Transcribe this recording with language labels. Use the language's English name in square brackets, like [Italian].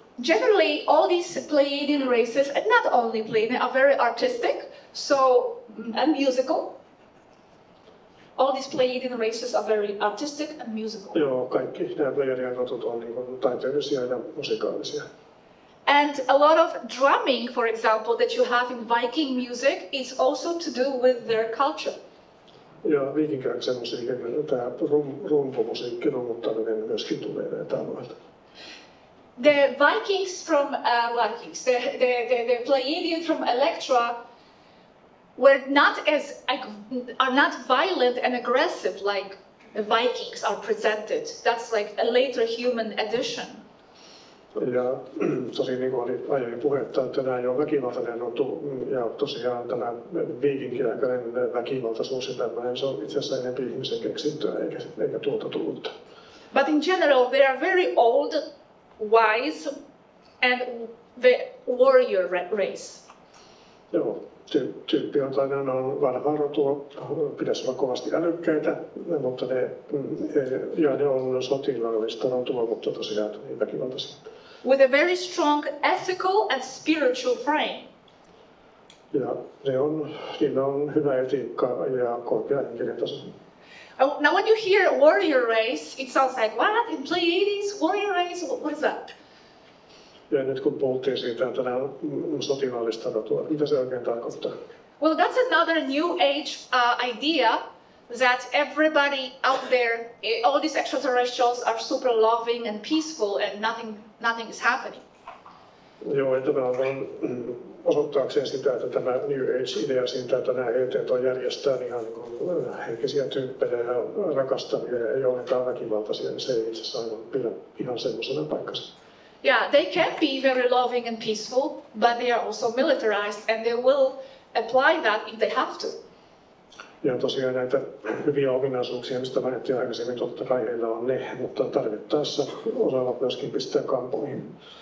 [English] Generally, all these Pleiadian races, and not only Pleiadian, are very artistic, and musical. All these Pleiadian races are very artistic and musical. [Finnish] Joo, kaikki nämä Pleiadian rotut on niin kuin taiteellisia ja musikaalisia. [English] And a lot of drumming, for example, that you have in Viking music is also to do with their culture. [Finnish] Ja viikinkiaikaisen musiikin, tämä rumpumusiikki, rummuttaminen myöskin tulee näitä alueelta. [English] the Vikings from the Pleiadians from Electra are not violent and aggressive like the Vikings are presented. That's like a later human addition. [Finnish] Ja tosi niin kuin oli aiemmin puhetta, että nämä ei ole väkivaltainen rotu, ja tosiaan tämä viikinkiaikainen väkivaltaisuus ja tämmöinen, se on itse asiassa enemmän ihmisen keksintöä eikä tuolta tullutta. [English] But in general, they are very old, wise, and the warrior race. [Finnish] Joo, tyyppi on tai ne on vanhaa rotua, pitäisi olla kovasti älykkäitä, mutta ne on sotilaallista rotua, mutta tosiaan niin väkivaltaisia. [English] With a very strong ethical and spiritual frame. [Finnish] Ja niillä on hyvä etiikka ja korkea henkinen taso. [English] Now when you hear warrior race, it sounds like, what? In Pleiades, warrior race? What is that? [Finnish] Ja nyt kun puhuttiin siitä, että nämä on sotilaallista rotua, mitä se oikein tarkoittaa? [English] Well, that's another new age idea that everybody out there, all these extraterrestrials are super loving and peaceful and nothing is happening. [Finnish] Joo, että tämä on vain osoittaakseen sitä, että tämä New Age-idea siitä, että nämä ET:t on järjestään ihan niin henkisiä tyyppejä ja rakastavia ja ei ollenkaan väkivaltaisia, niin se ei itse asiassa aivan pidä ihan semmoisena paikkansa. [English] Yeah, they can be very loving and peaceful, but they are also militarized and they will apply that if they have to. [Finnish] Ja tosiaan näitä hyviä ominaisuuksia, mistä mainittiin aikaisemmin, totta kai heillä on ne, mutta tarvittaessa osaavat myöskin pistää kampoihin.